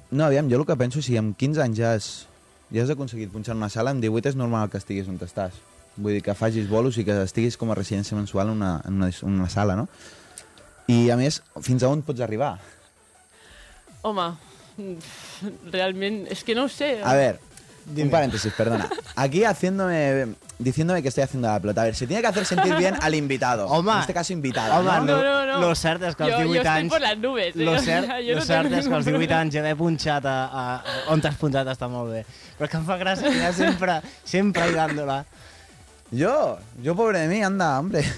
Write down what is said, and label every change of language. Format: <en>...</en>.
<ca>No, aviam, jo el que penso, si amb 15 anys ja és... Ja has aconseguit punxar una sala, amb 18 és normal que estiguis on estàs. Vull dir que facis bolos i que estiguis com a residència mensual en una sala, no? I, a més, fins a on pots arribar? Home, realment, és que no ho sé. A veure, un parèntesis, perdona.</ca> <es>Aquí, diciéndome que estoy haciendo la pelota. A veure, se tiene que hacer sentir bien al invitado.</es> <ca>Home,</ca> <es>en este caso, invitado.</es> <ca>Home, no, no, no, no. Lo cert és que als 18 anys... Jo estic</ca> <es>por las nubes.</es> <ca>Lo cert,</ca> <es>yo lo</es> <ca>cert és que als 18 anys ja m'he punxat a on t'has punxat està molt bé. Però que em fa gràcia que ja sempre ajudant-la.</ca> <es>Jo, pobre de mi, anda, hombre.</es>